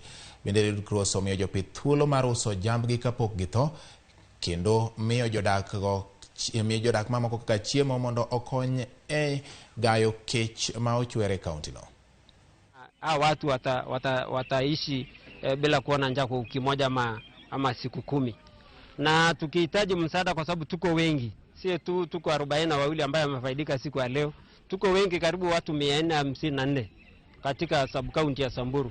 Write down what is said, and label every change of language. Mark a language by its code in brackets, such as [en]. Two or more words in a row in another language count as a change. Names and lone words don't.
[luo] Bende Red Cross omiyo jopith thuolo mar uso jambgi kapok githo, kendo miyo jodak mamoko kaka chiemo mondo okony e gayo kech ma ochwere kaunti no. [sw] Watu wataishi bila kuwa na njaa kwa wiki moja ama siku 10. Na tukihitaji msaada kwa sababu tuko wengi. Si tu tuko 42 ambaye wamefaidika siku ya leo. Tuko wengi, karibu watu 454 katika sub-county ya Samburu.